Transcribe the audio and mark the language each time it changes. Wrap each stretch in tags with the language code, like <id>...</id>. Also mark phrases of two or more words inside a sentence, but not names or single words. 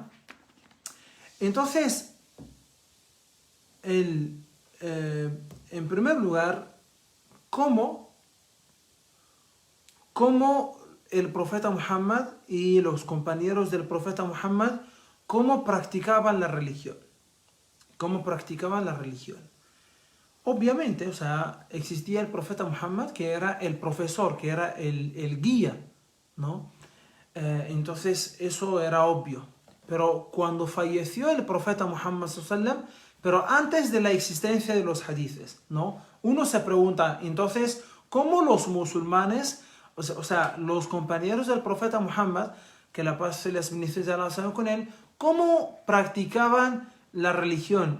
<es>Entonces, en primer lugar, cómo el profeta Muhammad y los compañeros del profeta Muhammad, cómo practicaban la religión. Obviamente, existía el profeta Muhammad, que era el profesor, que era el guía, ¿no? Entonces eso era obvio. Pero cuando falleció el profeta Muhammad</es> <ar>صلى الله عليه وسلم,</ar> <es>pero antes de la existencia de los hadiths, ¿no? Uno se pregunta, entonces, ¿cómo los musulmanes, los compañeros del profeta Muhammad, que la paz y las bendiciones de Allah sean con él, cómo practicaban la religión?</es>